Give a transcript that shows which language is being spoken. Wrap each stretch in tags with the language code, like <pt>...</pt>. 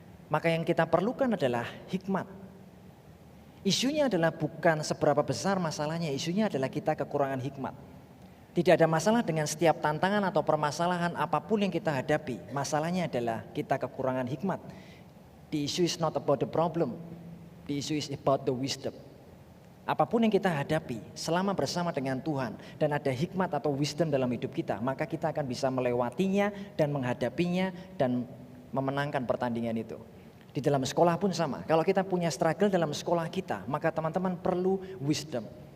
<id>Maka yang kita perlukan adalah hikmat. Isunya adalah bukan seberapa besar masalahnya, isunya adalah kita kekurangan hikmat. Tidak ada masalah dengan setiap tantangan atau permasalahan apapun yang kita hadapi. Masalahnya adalah kita kekurangan hikmat.</id> <en>The issue is not about the problem. The issue is about the wisdom.</en> <id>Apapun yang kita hadapi selama bersama dengan Tuhan dan ada hikmat atau wisdom dalam hidup kita, maka kita akan bisa melewatinya dan menghadapinya dan memenangkan pertandingan itu. Di dalam sekolah pun sama. Kalau kita punya struggle dalam sekolah kita, maka teman-teman perlu wisdom.</id>